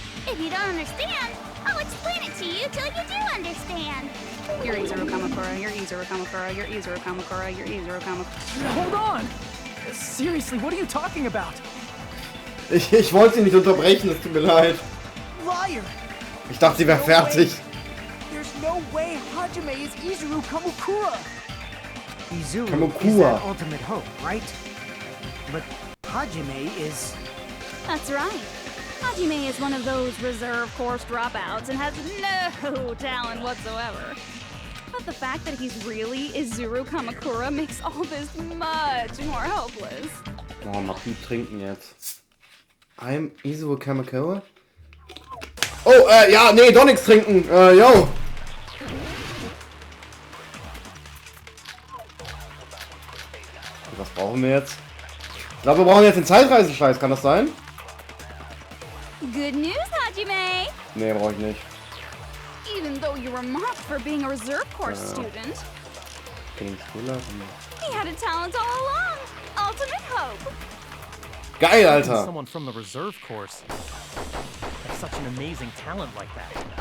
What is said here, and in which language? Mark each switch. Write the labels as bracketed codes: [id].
[en] If you don't understand, I'll explain it to you till you do understand. You're Izuru Kamakura, you're Izuru Kamakura, you're Izuru Kamakura, you're Izuru Kamakura. Hold on! Seriously, what are you talking about? [de] Ich wollte sie nicht unterbrechen, es tut mir leid. [en] Liar! [de] Ich dachte, sie wäre fertig. [en] There's no way Hajime is Izuru Kamakura! Izuru is Kamakura. that ultimate hope, right? But Hajime is... That's right. Hajime is one of those reserve course dropouts and has no talent whatsoever. But the fact that he's really Izuru Kamakura makes all this much more hopeless. [de] Oh, mal viel trinken jetzt. [en] I'm Izuru Kamakura? [de] Oh, ja, nee, doch nichts trinken. Yo. Was brauchen wir jetzt? Ich glaube, wir brauchen jetzt den Zeitreisenscheiß, kann das sein? [en] Good news, Hajime! [de] Nee, brauche ich nicht. [en] Even though you were mocked for being a reserve course student, he had a talent all along. Ultimate hope. [de] Geil, Alter. [en] Someone from the reserve course has such an amazing talent like that.